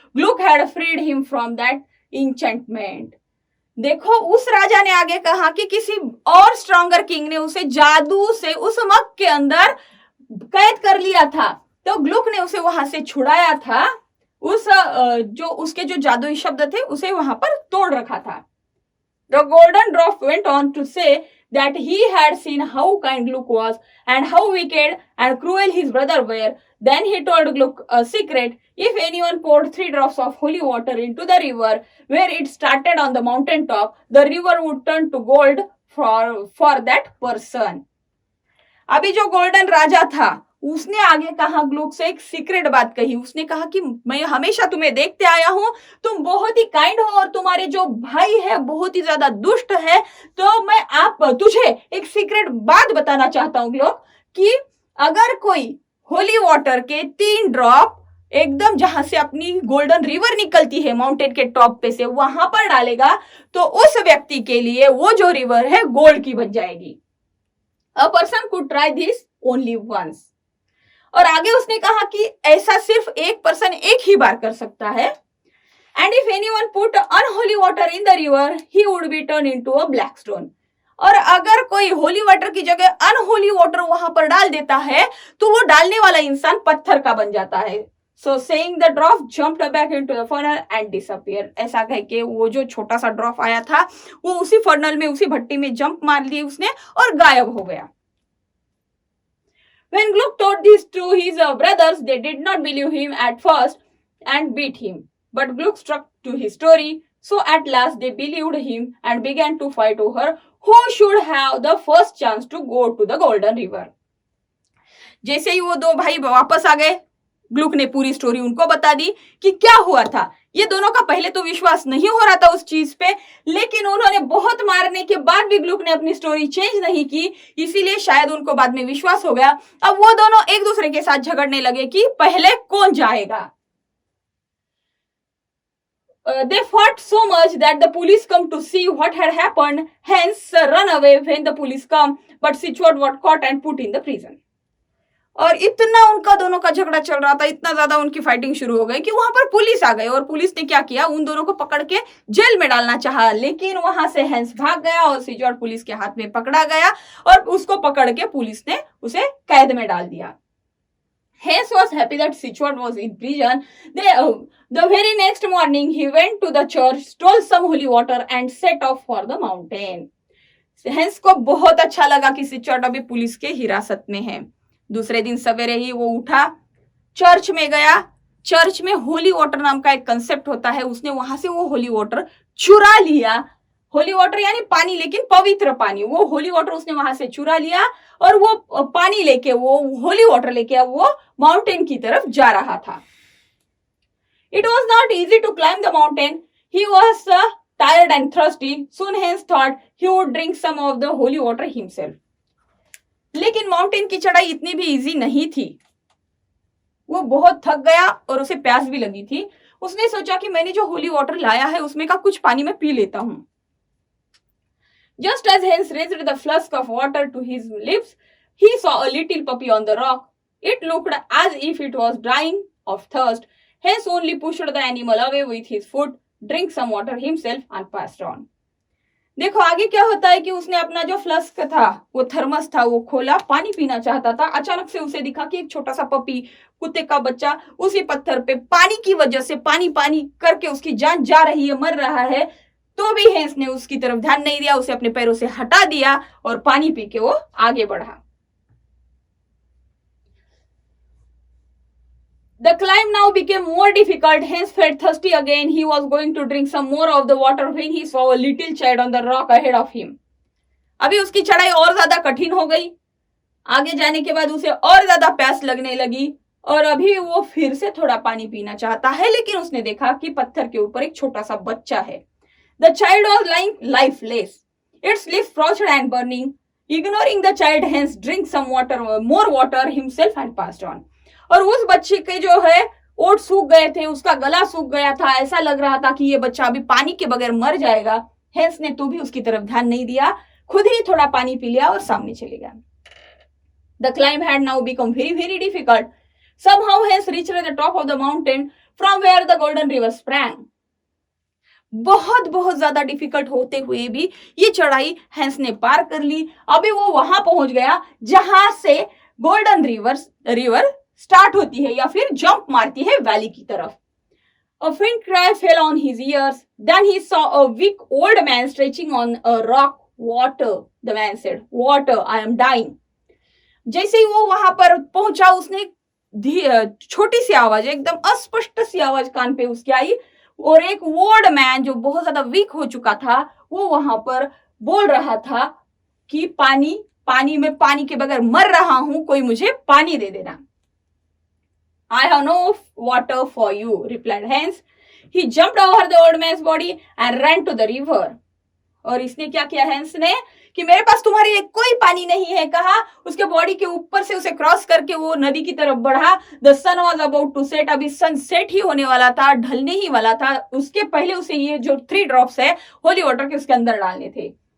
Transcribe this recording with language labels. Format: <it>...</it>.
<en>Gluck had freed him from that enchantment.</en> <hi>देखो, उस राजा ने आगे कहा कि किसी और स्ट्रॉन्गर किंग ने उसे जादू से उस मग के अंदर कैद कर लिया था, तो ग्लुक ने उसे वहां से छुड़ाया था। उसके जो जादुई शब्द थे उसे वहां पर तोड़ रखा था।</hi> <en>The golden dwarf went on to say that he had seen how kind Gluck was and how wicked and cruel his brother were. Then he told Gluck a secret. If anyone poured 3 drops of holy water into the river where it started on the mountain top, the river would turn to gold for that person.</en> <hi>अभी जो golden राजा था, उसने आगे कहा, ग्लुक से एक secret बात कही। उसने कहा कि मैं हमेशा तुम्हें देखते आया हूं, तुम बहुत ही काइंड हो और तुम्हारे जो भाई है बहुत ही ज्यादा दुष्ट है, तो मैं तुझे एक सीक्रेट बात बताना चाहता हूं ग्लुक, कि अगर कोई होली वाटर के 3 ड्रॉप एकदम जहां से अपनी गोल्डन रिवर निकलती है माउंटेन के टॉप पे से, वहां पर डालेगा, तो उस व्यक्ति के लिए वो जो रिवर है गोल्ड की बन जाएगी।</hi> <en>A person could try this only once.</en> <hi>और आगे उसने कहा कि ऐसा सिर्फ एक पर्सन एक ही बार कर सकता है।</hi> <en>And if anyone put unholy water in the river, he would be turned into a black stone.</en> <hi>और अगर कोई होली वाटर की जगह अनहोली वाटर वहां पर डाल देता है, तो वो डालने वाला इंसान पत्थर का बन जाता है।</hi> <en>So saying the dwarf jumped back into the funnel and disappeared.</en> <hi>ऐसा कह के वो जो छोटा सा ड्रॉप आया था, वो उसी फर्नल में, उसी भट्टी में जंप मार ली उसने और गायब हो गया।</hi> <en>When Gluck told this to his brothers, they did not believe him at first and beat him. But Gluck stuck to his story, so at last they believed him and began to fight over who should have the first chance to go to the Golden River.</en> <hi>जैसे ही वो 2 भाई वापस आ गए, ग्लुक ने पूरी story उनको बता दी कि क्या हुआ था। ये दोनों का पहले तो विश्वास नहीं हो रहा था उस चीज पे, लेकिन उन्होंने बहुत मारने के बाद भी ग्लुक ने अपनी स्टोरी चेंज नहीं की, इसीलिए शायद उनको बाद में विश्वास हो गया। अब वो दोनों एक दूसरे के साथ झगड़ने लगे कि पहले कौन जाएगा।</hi> <en>They fought so much that the police come to see what had happened, hence run away when the police come, but Sichwat was caught and put in the prison.</en> <hi>और इतना उनका दोनों का झगड़ा चल रहा था, इतना ज्यादा उनकी फाइटिंग शुरू हो गई कि वहां पर पुलिस आ गई और पुलिस ने क्या किया, उन दोनों को पकड़ के जेल में डालना चाहा, लेकिन वहां से हैंस भाग गया और सिचुआर्ट पुलिस के हाथ में पकड़ा गया और उसको पकड़ के पुलिस ने उसे कैद में डाल दिया।</hi> <en>Hence was happy that Sichwat was in prison. The very next morning he went to the church, stole some holy water and set off for the mountain.</en> <hi>Hence को बहुत अच्छा लगा कि सिचुआर्ट अभी पुलिस के हिरासत में है। दूसरे दिन सवेरे ही वो उठा, चर्च में गया। चर्च में होली वाटर नाम का एक कंसेप्ट होता है, उसने वहां से वो होली वाटर चुरा लिया। होली वाटर यानी पानी, लेकिन पवित्र पानी, वो होली वाटर उसने वहां से चुरा लिया और वो पानी लेके, वो होली वाटर लेके वो माउंटेन की तरफ जा रहा था।</hi> <en>It was not easy to climb the mountain. He was tired and thirsty. Soon Hans thought he would drink some of the holy water himself.</en> <hi>लेकिन माउंटेन की चढ़ाई इतनी भी इजी नहीं थी। वो बहुत थक गया और उसे प्यास भी लगी थी। उसने सोचा कि मैंने जो होली वाटर लाया है उसमें का कुछ पानी मैं पी लेता हूं।</hi> <en>Just as Hans raised the flask of water to his lips, he saw a little puppy on the rock. It looked as if it was dying of thirst. Hans only pushed the animal away with his foot, drank some water himself and passed on.</en> <hi>देखो आगे क्या होता है कि उसने अपना जो flask था, वो थर्मस था, वो खोला, पानी पीना चाहता था। अचानक से उसे दिखा कि एक छोटा सा पपी, कुत्ते का बच्चा उसी पत्थर पे पानी की वजह से पानी पानी करके उसकी जान जा रही है, मर रहा है। तो भी हैंस ने उसकी तरफ ध्यान नहीं दिया, उसे अपने पैरों से हटा दिया और पानी पी के वो आगे बढ़ा।</hi> <en>The climb now became more difficult. Hans felt thirsty again. He was going to drink some more of the water when he saw a little child on the rock ahead of him.</en> <hi>अभी उसकी चढ़ाई और ज्यादा कठिन हो गई। आगे जाने के बाद उसे और ज्यादा प्यास लगने लगी और अभी वो फिर से थोड़ा पानी पीना चाहता है, लेकिन उसने देखा कि पत्थर के ऊपर एक छोटा सा बच्चा है।</hi> <en>The child was lying lifeless. Its lips frozen and burning. Ignoring the child, Hans drank some water, more water himself and passed on.</en> <hi>और उस बच्चे के जो है ओठ सूख गए थे, उसका गला सूख गया था, ऐसा लग रहा था कि ये बच्चा अभी पानी के बगैर मर जाएगा। हैंस ने तो भी उसकी तरफ ध्यान नहीं दिया, खुद ही थोड़ा पानी पी लिया और सामने चले गया।</hi> <en>The climb had now become very, very difficult. Somehow Hans reached the top of the mountain from where the Golden River sprang.</en> <hi>बहुत बहुत ज्यादा डिफिकल्ट होते हुए भी ये चढ़ाई हैंस ने पार कर ली। अभी वो वहां पहुंच गया जहां से गोल्डन रिवर स्टार्ट होती है या फिर जंप मारती है वैली की तरफ।</hi> <en>A faint cry fell on his ears. Then he saw a weak old man stretching on a rock. Water, the man said. Water, I am dying.</en> <hi>जैसे ही वो वहां पर पहुंचा, उसने छोटी सी आवाज, एकदम अस्पष्ट सी आवाज कान पे उसकी आई और एक ओल्ड मैन जो बहुत ज्यादा वीक हो चुका था, वो वहां पर बोल रहा था कि पानी में पानी के बगैर मर रहा हूं, कोई मुझे पानी दे देना।</hi> <en>I have no water for you, replied Hans. He jumped over the old man's body and ran to the river.</en> <hi>और इसने क्या किया हैंस ने कि मेरे पास तुम्हारे लिए कोई पानी नहीं है कहा, उसके बॉडी के ऊपर से उसे क्रॉस करके वो नदी की तरफ बढ़ा।</hi> <en>the sun was about to set,</en> <hi>अभी सनसेट ही होने वाला था, ढलने ही वाला था। उसके पहले उसे ये जो 3 ड्रॉप्स है होली वाटर के उसके अंदर डालने थे।</hi>